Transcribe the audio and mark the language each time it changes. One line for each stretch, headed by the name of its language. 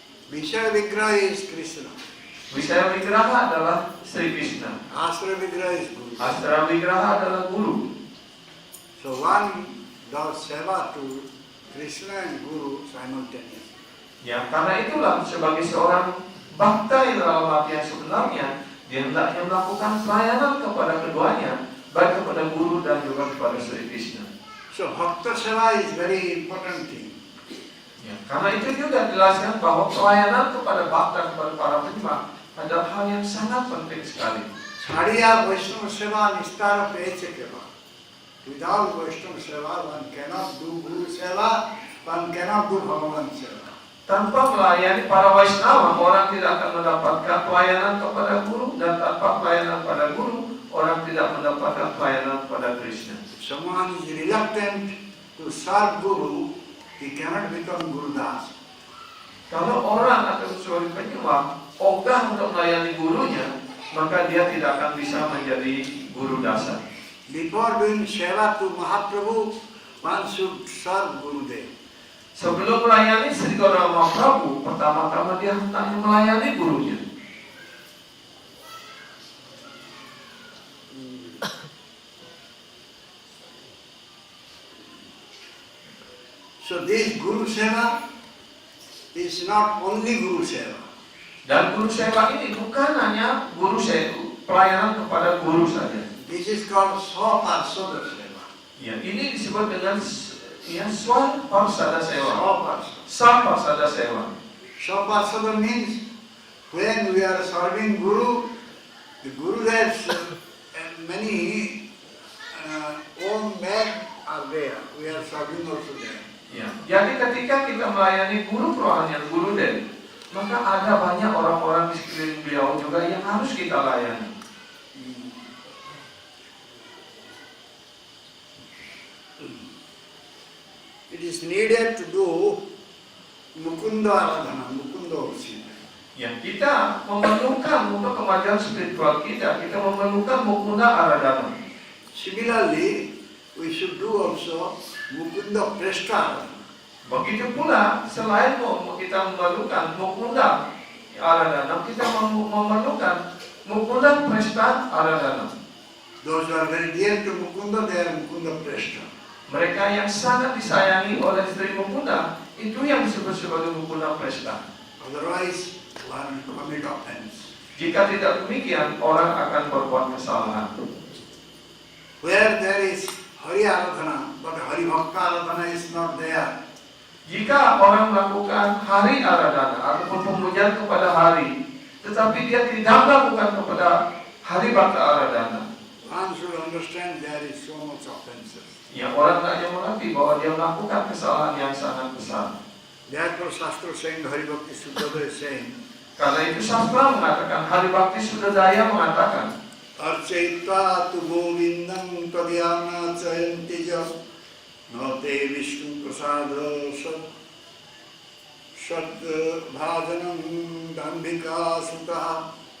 English: Vishaya Vigraha is Krishna.
Indonesian: Wisaya Vigraha adalah Sri Krishna.
English: Asura Vigraha is Guru.
Indonesian: Asra Vigraha adalah guru.
English: So one does seva to Krishna and Guru simultaneously.
Indonesian: Ya, karena itulah sebagai seorang bakta yang dalam arti yang sebenarnya, dia hendaknya melakukan pelayanan kepada keduanya, baik kepada guru dan juga kepada Sri Krishna.
English: So bhakta seva is very important thing.
Indonesian: Ya, karena itu juga dijelaskan bahwa pelayanan kepada bakta, kepada para penyembah adalah hal yang sangat penting sekali.
Bangla: Chariya Vaishnava seva nistara peche keva.
English: Without Vaishnava seva, one cannot do Guru seva, one cannot do Bhagavan seva.
Indonesian: Tanpa melayani para Vaishnava, orang tidak akan mendapatkan pelayanan kepada guru, dan tanpa pelayanan pada guru, orang tidak mendapatkan pelayanan pada Krishna.
English: If someone is reluctant to serve Guru, he cannot become Guru Das.
Indonesian: Kalau orang atau seorang penyembah ogah untuk melayani gurunya, maka dia tidak akan bisa menjadi guru dasar.
English: Before doing seva to Mahaprabhu, one should serve Gurudev.
Indonesian: Sebelum melayani Sri Gauranga Mahaprabhu, pertama-tama dia hendaknya melayani gurunya.
English: So this Guru seva is not only Guru seva.
Indonesian: Dan guru seva ini bukan hanya guru seva, pelayanan kepada guru saja.
English: This is called Swaparsada seva.
Indonesian: Ya, ini disebut dengan Swaparsada seva.
English: Swaparsada. Swaparsada seva. Swaparsada means when we are serving Guru, the Guru has many own men are there. We are serving also there.
Indonesian: Ya, jadi ketika kita melayani guru kerohanian, guru den, maka ada banyak orang-orang di sekeliling beliau juga yang harus kita layani.
English: It is needed to do Mukunda Aradhana, Mukunda worship.
Indonesian: Ya, kita memerlukan untuk kemajuan spiritual kita memerlukan Mukunda Aradhana.
English: Similarly, we should do also Mukunda Prashta.
Indonesian: Begitu pula, selain kita memerlukan Mukunda Aradhana, kita memerlukan Mukunda Prashta Aradhana.
English: Those who are very dear to Mukunda, they are Mukunda Prashta.
Indonesian: Mereka yang sangat disayangi oleh Sri Mukunda, itu yang disebut sebagai Mukunda Prashta.
English: Otherwise, one will commit offense.
Indonesian: Jika tidak demikian, orang akan berbuat kesalahan.
English: Where there is Hari Aradhana, but Hari Bhakta Aradhana is not there.
Indonesian: Jika orang melakukan hari Aradhana ataupun pemujaan kepada hari, tetapi dia tidak melakukan kepada hari Bhakta Aradhana,
English: One should understand there is so much offenses.
Indonesian: ya orang hanya mengerti bahwa dia melakukan kesalahan yang sangat besar.
English: Therefore, Shastra saying, Hari Bhakti Suddhadaya is saying,
Indonesian: Karena itu sastra mengatakan, Hari Bhakti Suddhadaya mengatakan,
Sanskrit: Archaitva tu govindam tadyana chayantija note Vishnu prasada sat bhajanam dambika sutaha.